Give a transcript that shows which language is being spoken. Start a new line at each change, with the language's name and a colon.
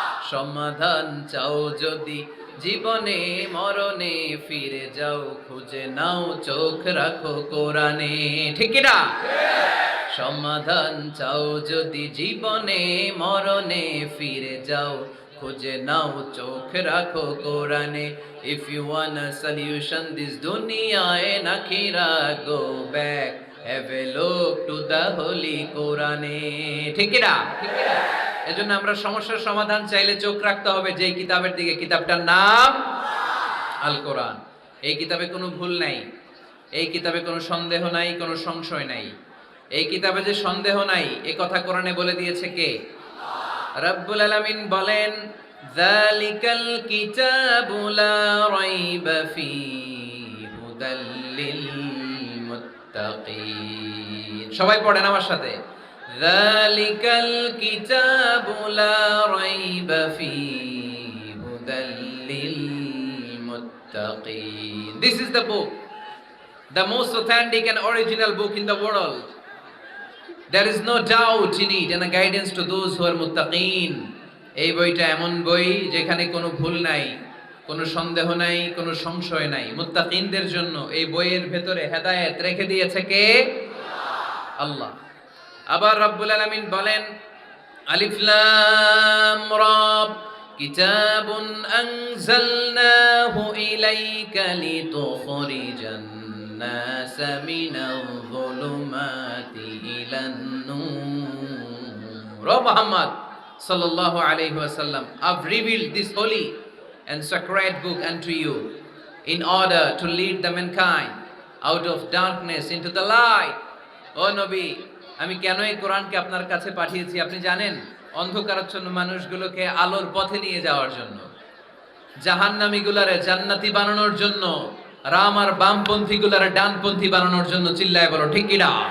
Bangla: সমাধান চাও যদি জীবনে মরণে, ফিরে যাও খুঁজে নাও চোখ রাখো কোরআনে। ঠিক না? সমাধান চাও যদি জীবনে মরণে, ফিরে যাও খুঁজে নাও চোখ রাখো কোরআনে।
English: If you want a solution this dunya and akhirah, go back, have a look to the holy Quran.
Bangla: ঠিক না? এজন্য আমরা সমস্যার সমাধান চাইলে চোখ রাখতে হবে যেই কিতাবের দিকে, কিতাবটার নাম আল কোরআন। এই কিতাবে কোনো ভুল নাই, এই কিতাবে কোনো সন্দেহ নাই, কোনো সংশয় নাই। এই কিতাবে যে সন্দেহ নাই এই কথা কোরআনে বলে দিয়েছে কে? রব্বুল আলামিন বলেন,
Arabic: যালিকাল কিতাবু লা রাইবা ফীহি হুদাল লিল মুত্তাকিন।
Bangla: সবাই পড়েন আমার সাথে,
Arabic: যালিকাল কিতাবু লা রাইবা ফীহি হুদাল লিল মুত্তাকিন।
English: This is the book, the most authentic and original book in the world. There is no doubt in it and a guidance to those who are muttaqin.
Bangla: এই বইটা এমন বই যেখানে কোনো ভুল নাই, কোনো সন্দেহ নাই, কোনো সংশয় নাই। মুত্তাকিনদের জন্য এই বইয়ের ভেতরে হেদায়েত রেখে দিয়েছে কে? আল্লাহ। আবার রব্বুল আলামিন বলেন,
Arabic: আলিফ লাম রা, কিতাবুন আনজালনাহু ইলাইকা লিতুখরিজান الناس من الظلمات إلى النور.
English: O Muhammad sallallahu alayhi wa sallam, I've revealed this holy and sacred book unto you in order to lead the mankind out of darkness into the light.
Bangla: O Nabi, আমি কেন এই কোরআনকে আপনার কাছে পাঠিয়েছি আপনি জানেন? অন্ধকারাচ্ছন্ন মানুষগুলোকে আলোর পথে নিয়ে যাওয়ার জন্য, জাহান্নামীগুলারে জান্নাতি বানানোর জন্য, রাম আর বামপন্থী গুলার ডানপন্থী বানানোর জন্য। চিল্লায় বলো ঠিক কিনা?